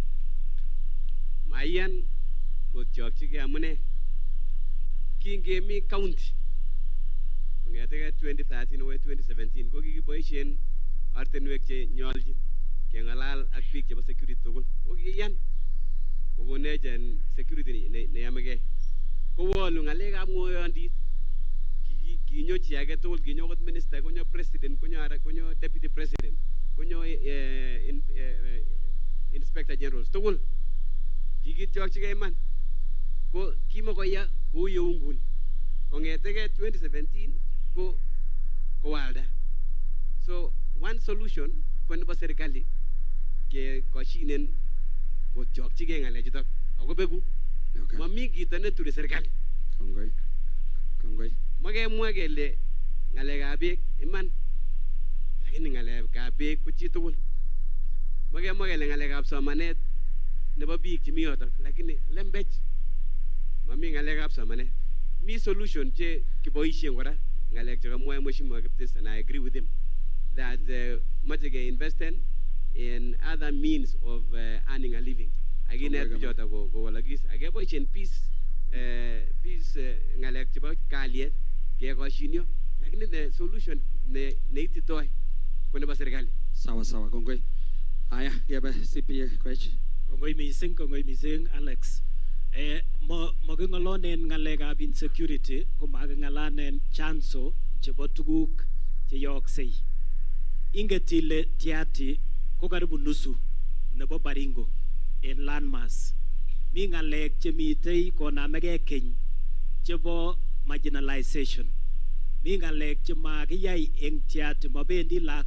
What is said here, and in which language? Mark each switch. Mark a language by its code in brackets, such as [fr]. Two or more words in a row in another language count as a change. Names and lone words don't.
[kln] maiyan kotyokchigei amune kingemi county kong'etege 2013 akoi 2017 ko kikiboisien ortinwek che nyoljin keng'alal ak biik chebo security tugul ko kiyan kokonech security neyamegei kowolu ng'alekab ng'oyondit kinyo chi age tugul kinyo kot minister konyo president konyo [en] deputy president [kln] konyo [en] inspector generals [kln] tugul kikityokchigei iman ko kimakoya kou yeu nguni kong'etege 2017 ko kowalda so [en] one solution [kln] ko nebo serikali ke koshinen kotyokchigei ng'alechutok ako beku mami kito neturi serikali kongoi makemwa kele ngalekab beek iman lakini ngalekab beek ko chitugul makemwa kele ngalekab somanet nebo biik chemi yotok lakini lembech mami ngalekab somanet mi solution che kiboisien kora ngalek chekamwae mheshimiwa Kiptis [en] and I agree with him that [kln] mache ke investen [en] in other means of earning a living [kln] akinet bichotok kowalakis akeboisien peace ngalek chebo kalyet kekoshinyo lakini [en] the solution [kln] neititoi ko nebo serikali [sw] sawa sawa [kln] kongoi haya kebe CPA Koech kongoi missing Alex making'olonen ngalekab insecurity ko making'alanen chanzo chebo tuguk cheyooksei inget ile Tiati ko karibu nusu nebo Baringo en landmass mi ngalek chemitei konamegei keny chebo marginalization mi ngalek chemakiyai eng Tiati mabendi laak